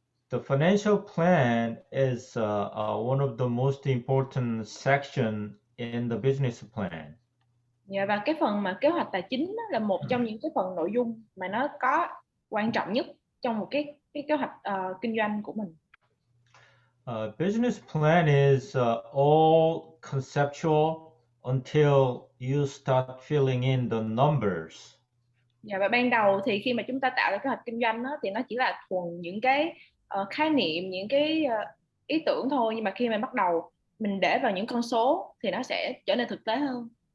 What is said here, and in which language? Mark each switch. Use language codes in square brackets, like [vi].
[en] The financial plan is one of the most important section in the business plan. [vi] Dạ, và cái phần mà kế hoạch tài chính là một trong những cái phần nội dung mà nó có quan trọng nhất trong một cái kế hoạch kinh doanh của mình. [en] Business plan is all conceptual until you start filling in the numbers. [vi] Dạ, và ban đầu thì khi mà chúng ta tạo ra kế hoạch kinh doanh đó, thì nó chỉ là thuần những cái khái niệm, những cái ý tưởng thôi, nhưng mà khi mà bắt đầu mình để vào những con số thì nó sẽ trở nên thực tế hơn.